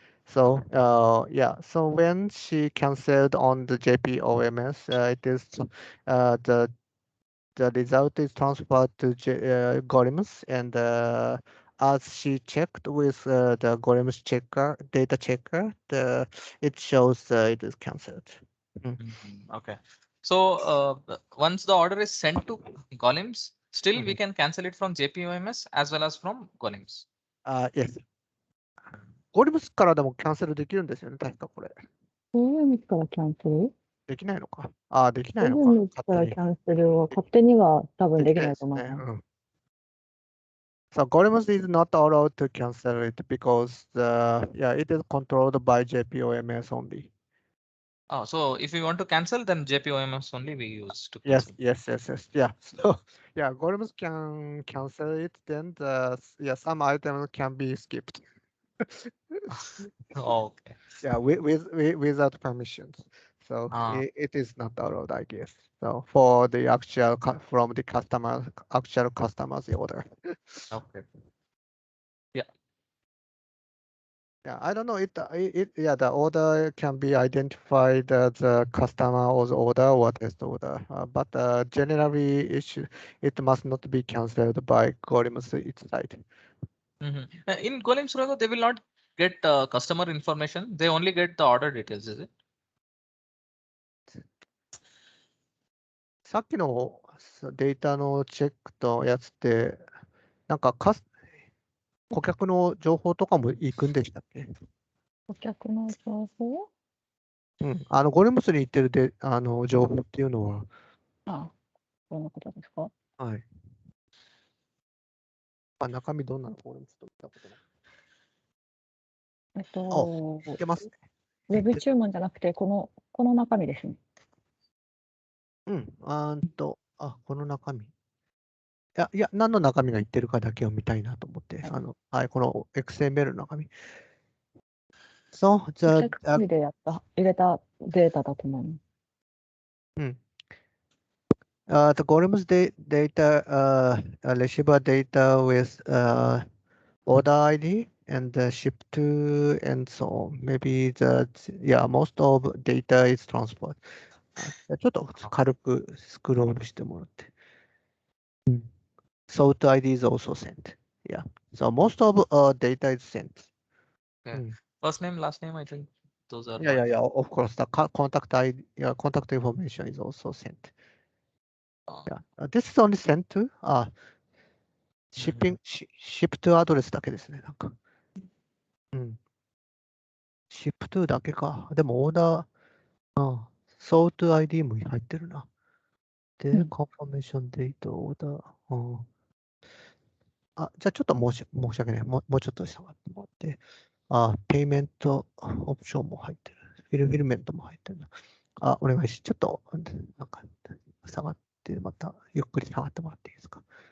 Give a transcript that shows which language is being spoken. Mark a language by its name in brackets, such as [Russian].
[English] So so when she cancelled on the JP OMS, it is the result is transferred to Gorimus, and as she checked with the Gorimus data checker, it shows it is cancelled. Okay. So once the order is sent to Golims, still we can cancel it from JP OMS as well as from Golims. Yes. [Japanese] ゴリムスからでもキャンセルできるんですよね、確かこれ。 OMS からキャンセルできないのか。できないのか。 OMS からキャンセルは勝手には多分できないと思います。 [English] So Gorimus is not allowed to cancel it because it is controlled by JPOMS only. Oh, so if we want to cancel, then JP OMS only we use to Yes, cancel. yes. Yeah. So Gorimus can cancel it. Then some items can be skipped. Okay. Yeah, without permissions. So Ah. it is not allowed, I guess. So for the actual from the actual customer's order. Okay. Yeah, I don't know. Yeah, the order can be identified as a customer order or test order, but generally it must not be cancelled by Golem's its side. In Golems, Raghu, they will not get customer information. They only get the order details, is it? [Japanese] さっきのデータのチェックとやつって、なんか顧客の情報とかも行くんでしたっけ？顧客の情報うん。ゴレムスに行ってる情報っていうのは、あ、そんなことですか？はい。中身どんなのゴレムスと見たことない。いけますね。ウェブ注文じゃなくて、この中身ですね。うん。この中身。いや、何の中身が言ってるかだけを見たいなと思って、はい、この XML の中身。そう、じゃあ、 Excel で入れたデータだと思う。うん。 [English] The Golem's data, receiver data with order ID and ship to and so on. Maybe most of data is transferred. [Japanese] ちょっと軽くスクロールしてもらって。 [English] Sort ID is also sent. Yeah. So most of data is sent. Okay. First name, last name, I think those are. Yeah. Of course, the contact ID, contact information is also sent. Yeah. This is only sent to ship to address [Japanese] だけですね。なんか。 ship to だけか。でもオーダー、sort ID も入ってるな。で、confirmation date、オーダー。じゃあちょっと申し訳ない。もうちょっと下がってもらって。ペイメントオプションも入ってる。フィルメントも入ってるな。お願いし、ちょっと、なんか、下がって、また、ゆっくり下がってもらっていいですか。